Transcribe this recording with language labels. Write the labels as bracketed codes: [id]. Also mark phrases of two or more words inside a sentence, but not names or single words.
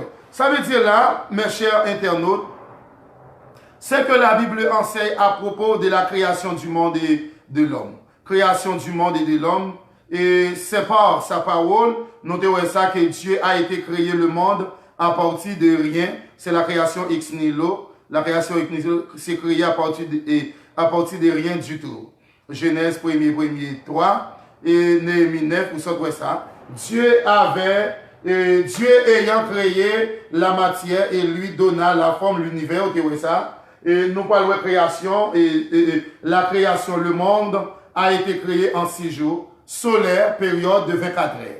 [fr] Ça veut dire là, mes chers internautes, c'est que la Bible enseigne à propos de la création du monde et de l'homme. Création du monde et de l'homme. Et c'est par sa parole, nous devons ça que Dieu a été créé le monde à partir de rien. C'est la création [la] ex nihilo. [fr] La création [la] ex nihilo [fr] s'est créée à partir de rien du tout. Genèse 1er 3 et Néhémie 9, vous savez ça. Dieu ayant créé la matière et lui donna la forme, l'univers, vous voyez ça. Et nous parlons de création, et la création, le monde a été créé en 6 jours, solaire, période de 24 heures.